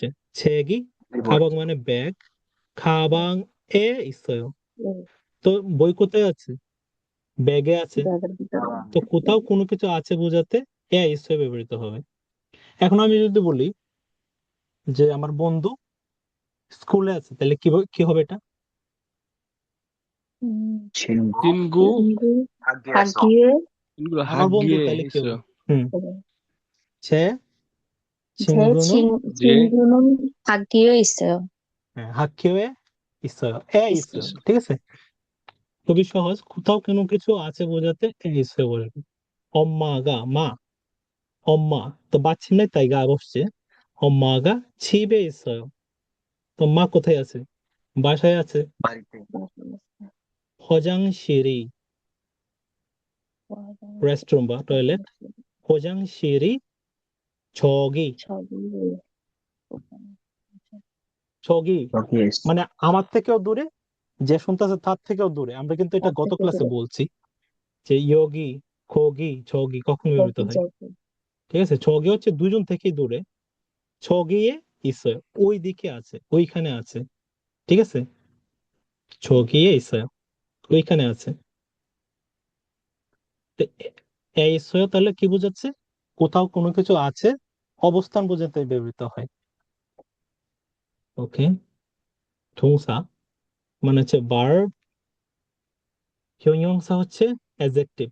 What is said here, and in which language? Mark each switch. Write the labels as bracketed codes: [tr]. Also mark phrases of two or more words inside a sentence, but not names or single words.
[bn] ছেগি, খাবাং মানে ব্যাগ, [ko] 가방에 있어, [bn] তো বই কোথায় আছে, ব্যাগে আছে, ব্যাগের ভিতরে। তো কোথাও কোনো কিছু আছে বোঝাতে [ko] 에 있어 [bn] ব্যবহৃত হবে। এখন আমি যদি বলি যে আমার বন্ধু স্কুলে আছে, তাহলে কি হবে এটা, [ko] 친구 친구, 친구 학교에서 하기에 친구 [bn] আমার বন্ধু, [ko] 학교에 [bn] তাহলে কি হবে, [ko] 있어요. [bn] হুম, ছে [ko] 제 친구는, 제 친구는 학교에 있어요. 학교에 있어요, 에 있어. 있어요. [bn] ঠিক আছে, খুবই সহজ, কোথাও কোনো কিছু আছে বোঝাতে [ko] 에 있어 [bn] বসবে। 엄마가 মা, 엄마, তো বাচ্চা নাই তাই গা বসছে, [ko] 엄마가 집에 있어요, [bn] তো মা কোথায় আছে, বাসায় আছে। বাড়িতে 화장실이, রেস্টরুম বা টয়লেট, [ko] 화장실이 저기, 저기 저기 여기에 있어. [bn] মানে আমার থেকেও দূরে, যে শুনতেছে তার থেকেও দূরে। আমরা কিন্তু এটা গত থেকে ক্লাসে দূরে। বলছি যে ইয়োগি, খোগি, 저기 কখন ব্যবহৃত [ko] 저기 [bn] হয়। [ko] 저기 [bn] ঠিক আছে, 저기 হচ্ছে দুজন থেকেই দূরে, [ko] 저기에 있어요 [bn] ওই দিকে আছে, ওইখানে আছে। ঠিক আছে, [ko] 저기에 있어요, [bn] ওইখানে আছে। তো এই সয় তাহলে কি বোঝাচ্ছে? কোথাও কোনো কিছু আছে, অবস্থান বোঝাতে ব্যবহৃত হয়। ওকে, ঠোংসা মানে হচ্ছে ভার্ব, হিয়ংসা হচ্ছে অ্যাডজেক্টিভ।